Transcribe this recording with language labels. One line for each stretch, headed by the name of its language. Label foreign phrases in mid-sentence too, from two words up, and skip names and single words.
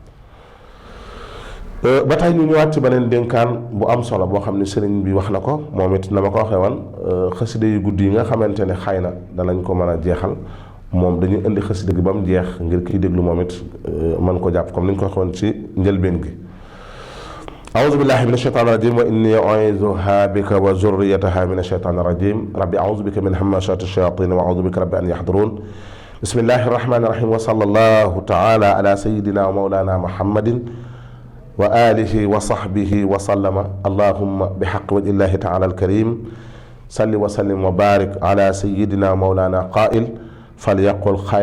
Wolof: ba tey ñu ñëwaat ci beneen dénkaan bu am solo boo xam ne sëriñ bi wax na ko moom it na ma ko waxee woon xasida yu guddi yi nga xamante ne xëy na danañ ko mën a jeexal, moom dañuy indi xasida gi ba mu jeex ngir kiy déglu moom it mën ko jàpp comme ni ñu ko waxee woon ci njëlbeen gi.
Arabic: أعوذ بالله من الشيطان الرجيم وإني أعيذها بك وذريتها من الشيطان الرجيم ربي أعوذ بك من همزات الشياطين وأعوذ بك ربي أن يحضرون بسم الله الرحمن الرحيم وصلى الله تعالى على سيدنا ومولانا محمد وآله وصحبه وسلم اللهم بحق وجه الله تعالى الكريم صل وسلم وبارك على سيدنا مولانا قائل فليقل